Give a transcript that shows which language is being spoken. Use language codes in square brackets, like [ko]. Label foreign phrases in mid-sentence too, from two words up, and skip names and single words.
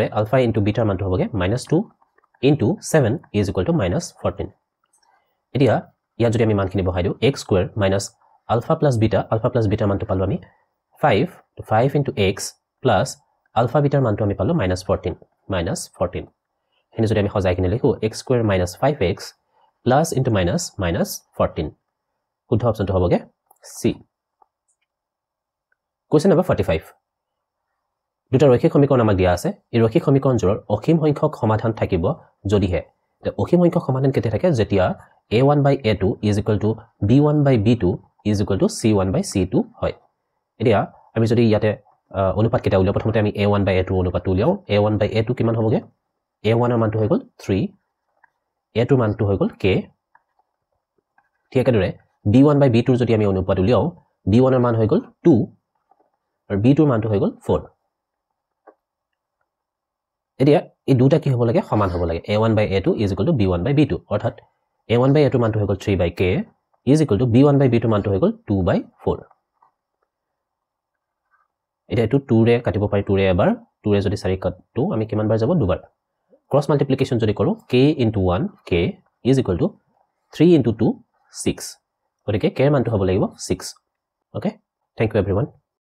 [as] আলফা ইনটু বিটাৰ মানটো হ'বগে -2 [en] into 7 is equal to [as] -14 এতিয়া ইয়াত যদি আমি মানখিনি বহাই দিওঁ [en] x square minus [as] আলফা প্লাছ বিটাৰ মানটো পালো আমি 5 তো 5 ইনটু x প্লাছ আলফা বিটাৰ মানটো আমি পালো -14 হেনে যদি আমি সজাই কিনে লিখো x স্কয়াৰ মাইনাছ 5x প্লাছ ইনটু -14 শুদ্ধ অপচনটো হ'বগে C [en] question number 45 [as] দুটা ৰৈখিক সমীকৰণ আমাক দিয়া আছে এই ৰৈখিক সমীকৰণজোৰৰ অসীম সংখ্যক সমাধান থাকিব যদিহে অসীম সংখ্যক সমাধান কেতিয়া থাকে যেতিয়া [en] a1 by a2 is equal to b1 by b2 is equal to c1 by c2 [as] হয় এতিয়া আমি যদি ইয়াতে অনুপাত কেটা উলিয়াও প্ৰথমতে আমি a1 by a2 অনুপাত উলিয়াও a1 by a2 কিমান হ'বগে a1 এৰ মানটো হৈ গ'ল 3 a2 মানটো হৈ গ'ল k ঠিক একেদৰে b1 by b2 যদি আমি অনুপাত উলিয়াও b1 এৰ মান হৈ গ'ল 2 আৰু b2 এৰ মানটো হৈ গ'ল 4 এতিয়া এই দুটা কি হ'ব লাগে সমান হ'ব লাগে [en] a1 by a2 is equal to b1 by b2 [as] অৰ্থাৎ a1 by a2 মানটো হৈ গ'ল [en] 3 by k is equal to b1 by b2 [as] মানটো হৈ গ'ল [en] 2 by 4 [as] এটা এটো 2 ৰে কাটিব পাৰি 2 ৰে এবাৰ 2 ৰে যদি 4 কাটো আমি কিমান বাৰ যাব দুবাৰ [en] cross multiplication [as] যদি কৰো [en] k into 1 k is equal to 3 into 2 6 [as] গতিকে k এৰ মানটো হ'ব লাগিব 6 [en] okay thank you everyone